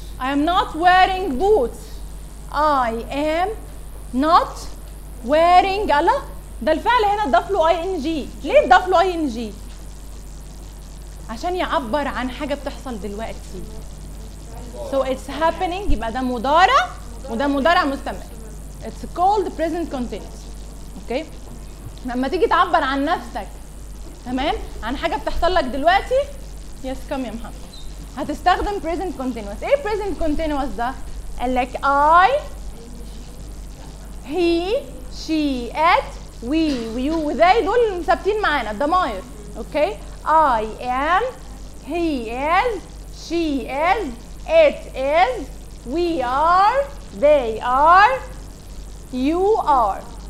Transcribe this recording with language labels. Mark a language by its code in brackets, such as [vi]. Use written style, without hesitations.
[en] I am not wearing boots. I am not wearing. [ar] يلا ده الفعل هنا اتضاف له ing. ليه اتضاف له ing؟ عشان يعبر عن حاجه بتحصل دلوقتي. [en] So it's happening. [ar] يبقى ده مضارع وده مضارع مستمر. [en] It's called present continuous. [ar] اوكي لما تيجي تعبر عن نفسك تمام عن حاجه بتحصل لك دلوقتي yes come يا محمد هتستخدم present continuous. ايه present continuous ده؟ قال لك I, he, she, at, we, you, they دول ثابتين معانا الضماير. [en] Okay I am, he is, she is, it is, we are, they are, you are.